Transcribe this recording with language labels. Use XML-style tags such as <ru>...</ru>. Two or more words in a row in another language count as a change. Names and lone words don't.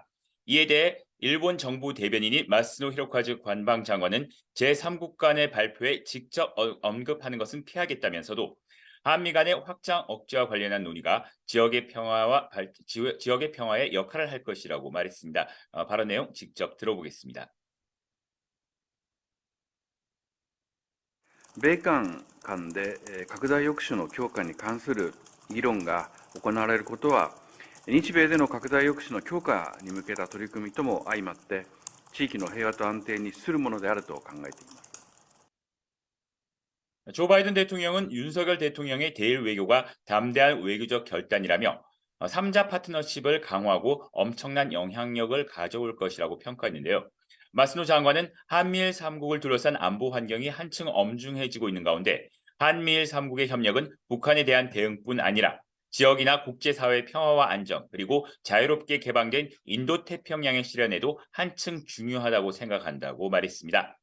<ko>이에 대해 일본 정부 대변인인 마스노 히로카즈 관방장관은 제3국 간의 발표에 직접 언급하는 것은 피하겠다면서도 한미 간의 확장 억제와 관련한 논의가 지역의 평화에 역할을 할 것이라고 말했습니다. 발언 내용 직접 들어보겠습니다.</ko> <ja>米韓間で拡大抑止の強化に関する議論が行われることは、日米での拡大抑止の強化に向けた取り組みとも相まって、地域の平和と安定に資するものであると考えています。</ja> <ko>조 바이든 대통령은 윤석열 대통령의 대일 외교가 담대한 외교적 결단이라며 3자 파트너십을 강화하고 엄청난 영향력을 가져올 것이라고 평가했는데요. 마스노 장관은 한미일 3국을 둘러싼 안보 환경이 한층 엄중해지고 있는 가운데 한미일 3국의 협력은 북한에 대한 대응뿐 아니라 지역이나 국제사회의 평화와 안정 그리고 자유롭게 개방된 인도태평양의 실현에도 한층 중요하다고 생각한다고 말했습니다.</ko>